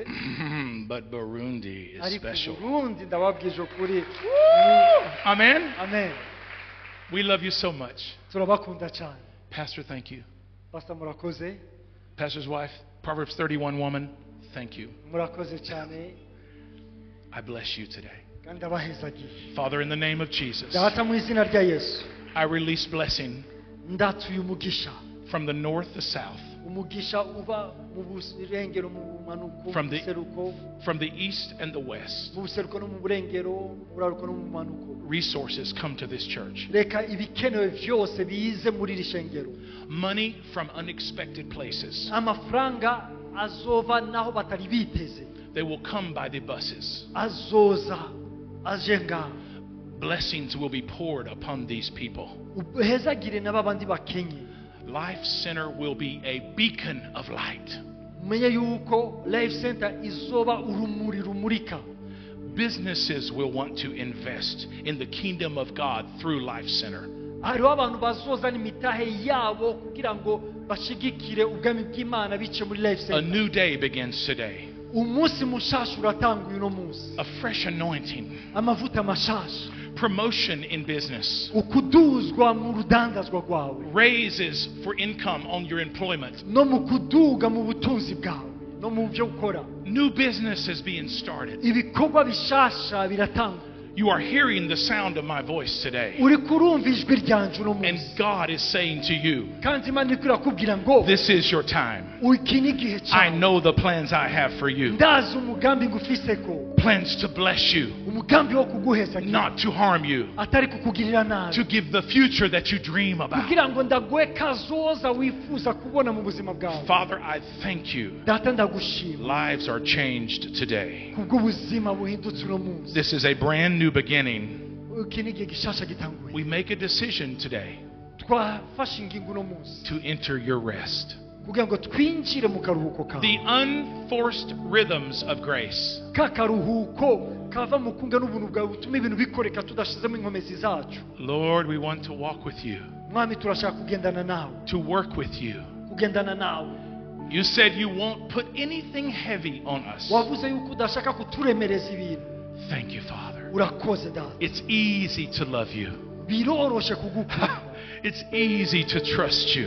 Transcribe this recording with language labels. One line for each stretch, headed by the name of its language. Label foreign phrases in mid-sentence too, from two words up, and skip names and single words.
English: But Burundi is special.
Rundi: Burundi ndababwije ukuri. Amen. Amen.
English: We love you so much.
Rundi: Turabakunda cyane.
English: Pastor, thank you.
Rundi: Pastor murakoze.
English: Pastor's wife, Proverbs 31 woman, thank you.
Rundi: Murakoze cyane.
English: I bless you today.
Rundi: Kandi abahezagiye.
English: Father, in the name of Jesus,
Rundi: Data mu izina rya Yesu.
English: I release blessing
Rundi: Ndatuye umugisha.
English: from the north, the south,
Rundi: Umugisha uba mu burengero mu manuko
English: From
Rundi: mu
English: the-
Rundi: seruko
English: from the east and the west.
Rundi: mu seruko no mu burengero mu buraruko no mu manuko.
English: Resources come to this church.
Rundi: Reka ibikenewe byose bize muri iri shengero.
English: Money from unexpected places.
Rundi: Amafaranga azova naho batari biteze.
English: They will come by the buses.
Rundi: Azoza ajenga.
English: Blessings will be poured upon these people.
Rundi: Uhezagire n'abandi bakenye.
English: Life Center will be a beacon of light.
Rundi: Umenye yuko Life Center izoba urumuri rumurika.
English: Businesses will want to invest in the kingdom of God through Life Center.
Rundi: Hariho abantu bazozana imitahe yabo kugira ngo bashigikire ubwami bw'Imana bice muri Life
English: A
Rundi: Center.
English: new day begins today.
Rundi: Umunsi mushasha uratanguye uno munsi.
English: A fresh anointing.
Rundi: Amavuta mashasha.
English: Promotion in business.
Rundi: Ukuduzwa mu rudandazwa rwawe.
English: Raises for income on your employment.
Rundi: No mu kuduga mu butunzi bwawe. No mu byo ukora.
English: New businesses being started.
Rundi: Ibikorwa bishasha biratangwa.
English: You are hearing the sound of my voice today.
Rundi: Uri kurumva ijwi ryanje uno
English: And
Rundi: munsi.
English: God is saying to you,
Rundi: Kandi Imana iriko irakubwira ngo
English: this is your time.
Rundi: iki ni igihe
English: I
Rundi: cyawe.
English: know the plans I have for you.
Rundi: Ndazi umugambi ngufiseko.
English: Plans to bless you,
Rundi: Umugambi wo kuguheza
English: not to harm you,
Rundi: atari kukugirira nabi.
English: to give the future that you dream about.
Rundi: Kugira ngo ndaguhe kazoza wifuza kubona mu buzima bwawe.
English: Father, I thank you.
Rundi: Data ndagushima.
English: Lives are changed today.
Rundi: Kubw'ubuzima buhindutse uno munsi.
English: This is a brand new beginning.
Rundi: Iki ni igihe gishasha gitanguye.
English: We make a decision today
Rundi: Twafashe ingingo uno munsi
English: to enter your rest.
Rundi: kugira ngo twinjire mu karuhuko kawe.
English: The unforced rhythms of grace.
Rundi: Ka karuhuko kava mu kunga n'ubuntu bwawe butuma ibintu bikoreka tudashizemo inkomezi zacu.
English: Lord, we want to walk with you,
Rundi: Mwami turashaka kugendana nawe.
English: to work with you.
Rundi: Kugendana nawe.
English: You said you won't put anything heavy on us.
Rundi: Wavuze yuko udashaka kuturemereza ibintu.
English: Thank you, Father.
Rundi: Urakoze data.
English: It's easy to love you.
Rundi: Biroroshe kugukunda.
English: It's easy to trust you.